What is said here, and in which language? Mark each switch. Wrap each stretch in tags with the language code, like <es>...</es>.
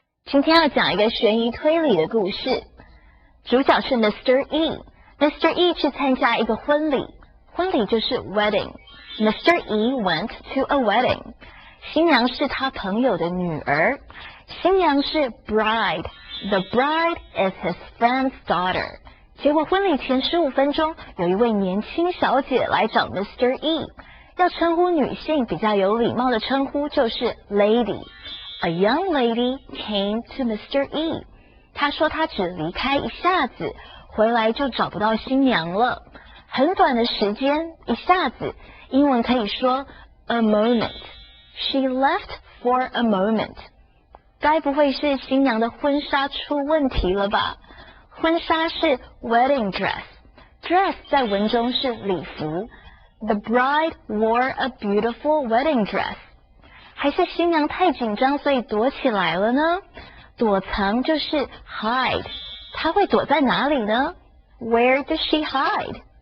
<zh>今天要讲一个悬疑推理的故事，主角是 Mr.</zh> <en>E。Mr.</en> <zh>E 去参加一个婚礼，婚礼就是 wedding。Mr.</zh> <en>E went to a wedding。</en> <zh>新娘是他朋友的女儿，新娘是 bride。</zh> <en>The bride is his friend's daughter。</en> <zh>结果婚礼前15分钟，有一位年轻小姐来找 Mr. E。要称呼女性比较有礼貌的称呼就是 lady。</zh> <en>A young lady came to Mr. E.</en> <zh>她说她只离开一下子，回来就找不到新娘了。很短的时间，一下子，英文可以说</zh> <en>a moment. She left for a moment.</en> <zh>该不会是新娘的婚纱出问题了吧？婚纱是 wedding dress。dress 在文中是礼服。</zh> <en>The bride wore a beautiful wedding dress.</en> <zh>还是新娘太紧张，所以躲起来了呢？躲藏就是 hide. 她会躲在哪里呢？</zh> <en>Where does she hide?</en>